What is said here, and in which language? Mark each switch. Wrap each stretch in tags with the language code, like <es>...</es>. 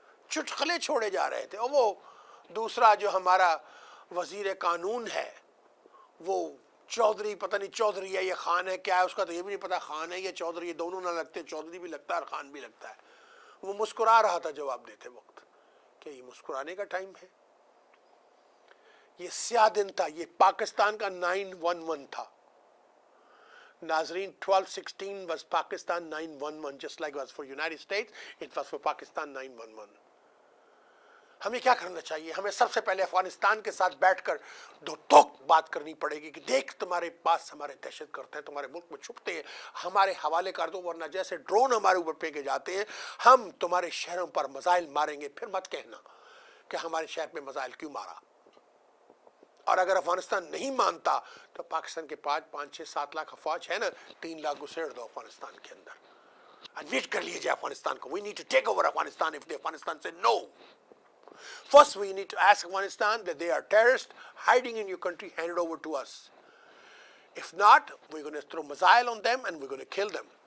<ur>چٹکلے چھوڑے جا رہے تھے. اور وہ دوسرا جو ہمارا وزیر قانون ہے, وہ چودھری, پتہ نہیں چودھری ہے یا خان ہے, کیا ہے اس کا تو یہ بھی نہیں پتا, خان ہے یا چودھری, یہ دونوں نہ لگتے, چودھری بھی لگتا ہے اور خان بھی لگتا ہے. وہ مسکرا رہا تھا جواب دیتے وقت. کہ یہ مسکرانے کا ٹائم ہے؟ یہ سیاہ دن تھا, یہ پاکستان کا 911 تھا.</ur> <en>Nazreen, 1216 was Pakistan 911, just like it was for United States, it was for Pakistan 911.</en> <ur>ہمیں کیا کرنا چاہیے؟ ہمیں سب سے پہلے افغانستان کے ساتھ بیٹھ کر دو توک بات کرنی پڑے گی کہ دیکھ تمہارے پاس ہمارے دہشت گرد ہیں، تمہارے ملک میں چھپتے ہیں، ہمارے حوالے کر دو، ورنہ جیسے ڈرون ہمارے اوپر پھینکے جاتے ہیں ہم تمہارے شہروں پر میزائل ماریں گے، پھر مت کہنا کہ ہمارے شہر میں میزائل کیوں مارا۔ اور اگر افغانستان نہیں مانتا تو پاکستان کے 5-6-7 لاکھ افواج ہے نا، 3 لاکھ گھسیڑ دو افغانستان کے اندر، ایڈمٹ کر لیجیے افغانستان کو۔</ur> <en>We need to take over Afghanistan if the Afghanistan say no. First we need to ask Afghanistan that they are terrorists hiding in your country, hand it over to us. If not, we're going to throw missile on them and we're going to kill them.</en>